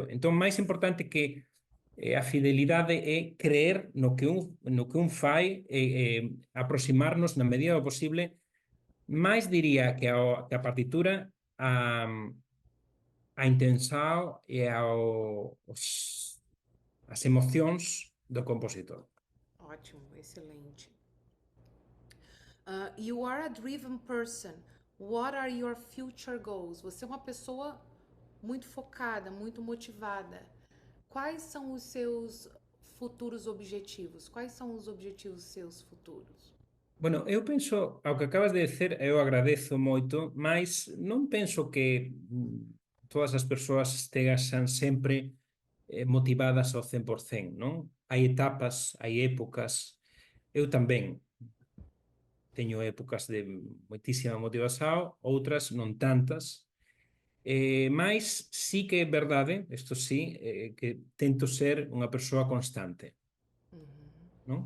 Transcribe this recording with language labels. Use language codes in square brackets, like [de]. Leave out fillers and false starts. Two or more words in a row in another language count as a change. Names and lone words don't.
[gl] Entón, máis importante que a fidelidade é creer no que un fai e aproximarnos na medida do posible, máis diría que a partitura a intenção e as emocións do compositor. [pt] Ótimo, excelente. [en] You are a driven person. What are your future goals? [pt] Você é uma pessoa muito focada, muito motivada. Quais são os seus futuros objetivos? Quais são os objetivos seus futuros? [gl] Bueno, eu penso, ao que acabas de dizer, eu agradezo moito, mas non penso que todas as persoas estean sempre motivadas ao 100%, non? Hai etapas, hai épocas. Eu tamén teño épocas de moitísima motivación, outras non tantas, mas sí que é verdade, isto sí, que tento ser unha persoa constante, non?